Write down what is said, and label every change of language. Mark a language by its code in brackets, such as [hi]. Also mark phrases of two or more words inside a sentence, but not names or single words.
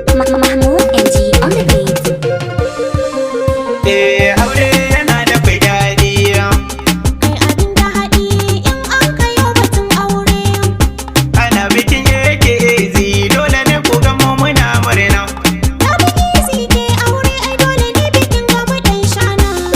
[en] ma-, Mahmud M G on the beat. [ha] Eh, aure yana da kwai daɗi. Kai abin da haɗi in an kayo batun aure. Ana bikin A K A Z, dole ne ku ga mu muna murna. Na biki si ke aure, ai dole ne bikin ga mu ɗan shana.